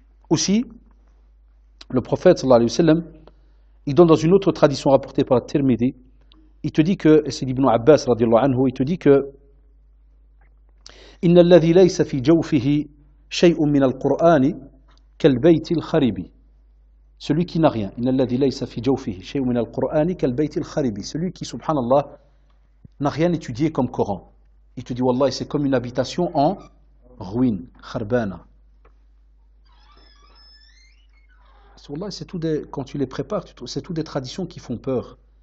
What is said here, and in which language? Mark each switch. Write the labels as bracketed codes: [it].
[fr] Aussi, le prophète, sallallahu alayhi wa sallam, il donne dans une autre tradition rapportée par Tirmidhi, il te dit que, et c'est Ibn Abbas, radiallahu anhu, il te dit que [ar] إن الذي ليس في جوفه شيء من القرآن كالبيت الخرب. [fr] Celui qui n'a rien. [ar] إن الذي ليس في جوفه شيء من القرآن كالبيت الخرب. [fr] Celui qui, subhanallah, n'a rien étudié comme Coran. Il te dit, wallah, c'est comme une habitation en ruine, kharbana. Wallah, c'est tout des, quand tu les prépares, c'est tout des traditions qui font peur.